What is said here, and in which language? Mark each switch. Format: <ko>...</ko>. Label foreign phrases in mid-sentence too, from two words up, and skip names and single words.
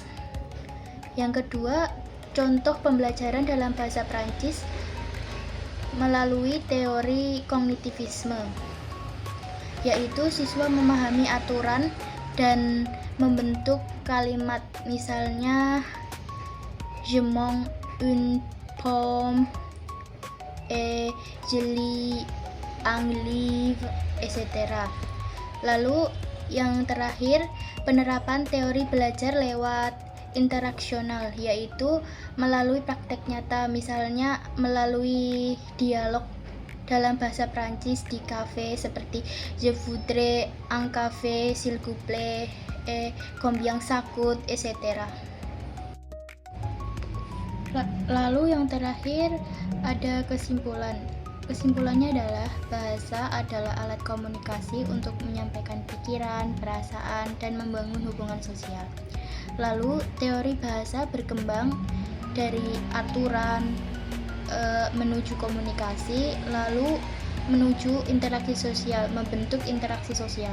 <id>Yang kedua, contoh pembelajaran dalam bahasa Prancis melalui teori kognitivisme, yaitu siswa memahami aturan dan membentuk kalimat, misalnya</id> <fr>je mange une pomme et je lis un livre,</fr> <id>etc. Lalu yang terakhir Penerapan teori belajar lewat interaksional, yaitu melalui praktek nyata, misalnya melalui dialog dalam bahasa Prancis di kafe seperti</id> <fr>Je voudrais un café s'il vous plaît, combien ça coûte,</fr> <id>etc. Lalu yang terakhir ada kesimpulan. Kesimpulannya adalah bahasa adalah alat komunikasi untuk menyampaikan pikiran, perasaan, dan membangun hubungan sosial. Lalu teori bahasa berkembang dari aturan menuju komunikasi, lalu menuju interaksi sosial, membentuk interaksi sosial.</id>